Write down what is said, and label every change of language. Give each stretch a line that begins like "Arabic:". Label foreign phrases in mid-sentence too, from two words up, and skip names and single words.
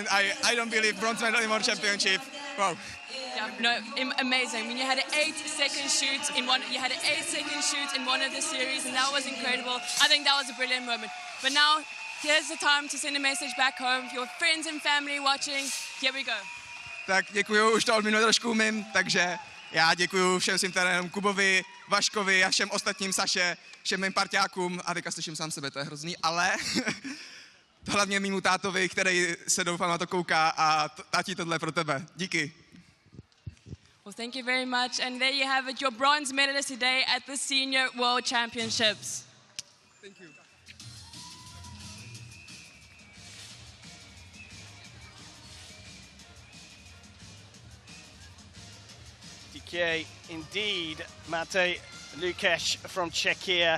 English: I don't believe bronze medal in World Championship. Wow. Yeah, no, amazing. I mean, you had an 8-second shoot in one. You had an 8-second shoot in one of the series, and that was incredible. I think that was a brilliant moment. But now, here's the time to send a message back home. Your friends and family watching. Here we go.
Czech: Tak děkuju, už to od minule trošku umím, takže já děkuju všem svým trenérům, Kubovi, Vaškovi a všem ostatním, Saše, všem mým parťákům, a teďka slyším sám sebe, to je hrozný, ale hlavně mému tátovi, který se doufám na to kouká, a tati, tohle pro tebe. Díky.
English: Well, thank you very much. And there you have it, your bronze medalist today at the Senior World Championships. Thank you. DK, indeed, Mate Lukesh from Czechia.